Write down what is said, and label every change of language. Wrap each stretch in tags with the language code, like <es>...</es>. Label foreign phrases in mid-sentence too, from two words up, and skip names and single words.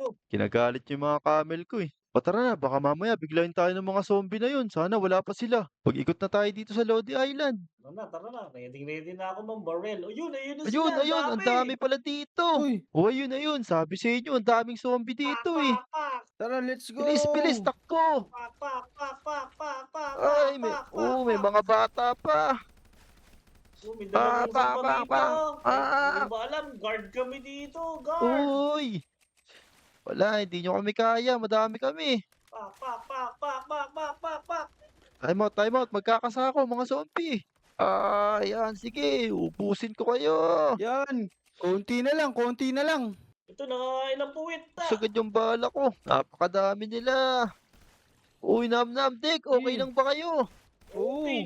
<tl>Kinagalit yung mga camel ko eh. O tara na, baka mamaya biglayin tayo ng mga zombie na yun. Sana wala pa sila. Pag-ikot na tayo dito sa Lodi Island. Tara na. Ready na ako ng barrel. O yun, ayun na Ayun, sila. ayun, ang dami pala dito. Uy, O ayun. Sabi sa inyo, ang daming zombie Pak, dito eh. pak, pak. tara,</tl> <en>let's go!</en> <tl>Bilis, takbo. Pak, pak, pak, pak, pak, pak, Ay, pak, may pak. mga bata pa. Oh, may dalawang Pak, pa pak, dito. pak. Hindi ba alam, guard kami dito, guard. Uy! Wala, hindi nyo kami kaya. Madami kami. Pak, pak, pak, pak, pak, pak, pak, pak.</tl> <en>Time out.</en> <tl>Magkakasako, mga zombie. Yan. Sige, ubusin ko kayo. Yan, konti na lang, konti na lang. Ito na, ilang puwit na. Sagad yung bala ko. Napakadami nila. Uy, Dick. Okay Eh. lang ba kayo? Okay</tl>